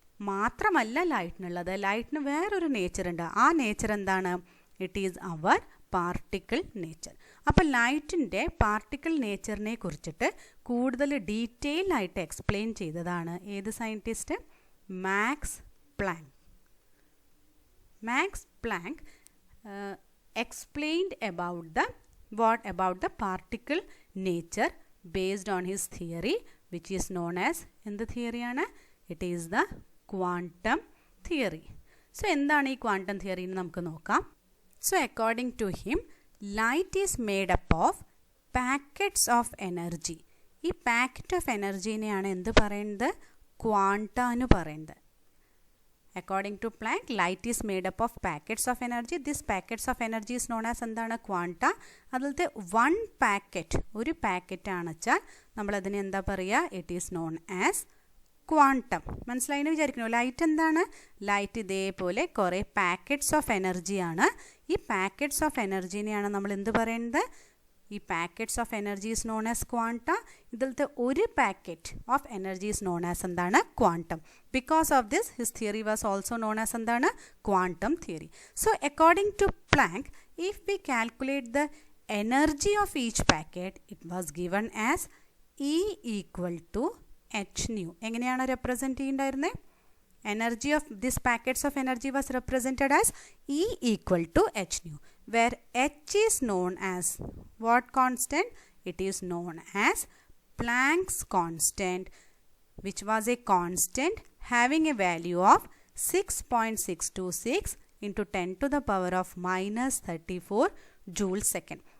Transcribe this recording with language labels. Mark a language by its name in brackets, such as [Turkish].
[Malayalam] മാത്രമല്ല ലൈറ്റിനുള്ളത്, ലൈറ്റിന് വേറൊരു നേച്ചറുണ്ട്. ആ നേച്ചർ എന്താണ്? [English] It is our particle nature. [Malayalam] അപ്പോൾ ലൈറ്റിൻ്റെ പാർട്ടിക്കിൾ നേച്ചറിനെ കുറിച്ചിട്ട് കൂടുതൽ ഡീറ്റെയിൽ ആയിട്ട് എക്സ്പ്ലെയിൻ ചെയ്തതാണ് ഏത് scientist? Max Planck. [English] Max Planck explained about the particle nature based on his theory, which is known as, in the theory ആണ്, it is the quantum theory. [Malayalam] So എന്താണ് ഈ quantum theory എന്ന് നമുക്ക് നോക്കാം. [English] So according to him, light is made up of packets of energy. [Malayalam] ഈ packet of energy നെയാണ് എന്ത് പറയുന്നത്? ക്വാണ്ട എന്ന് പറയുന്നത്. [English] According to Planck, light is made up of packets of energy. This packets of energy is known as [Malayalam] എന്താണ്? Quanta. അതിലത്തെ one packet, ഒരു packet ആണ് വെച്ചാൽ നമ്മളതിന് എന്താ പറയുക? [English] It is known as quantum. [Malayalam] മനസ്സിലായിന്ന് വിചാരിക്കുന്നു. ലൈറ്റ് എന്താണ്? ലൈറ്റ് ഇതേപോലെ കുറേ പാക്കറ്റ്സ് ഓഫ് എനർജിയാണ്. ഈ പാക്കറ്റ്സ് ഓഫ് എനർജീനെയാണ് നമ്മൾ എന്ത് പറയുന്നത്? [English] ഈ packets of energy is known as quanta. [Malayalam] ഇതിലത്തെ ഒരു [English] packet of energy is known as [Malayalam] എന്താണ്? [English] Quantum. Because of this his theory was also known as [Malayalam] എന്താണ്? [English] Quantum theory. So according to Planck, if we calculate the energy of each packet, it was given as E equal to h nu. [Malayalam] എങ്ങനെയാണ് represent ചെയ്യുന്നുണ്ടായിരുന്നത്? [English] energy of this packets of energy was represented as E equal to h nu, where h is known as what constant? It is known as Planck's constant, which was a constant having a value of 6.626 into 10 to the power of minus 34 joule second.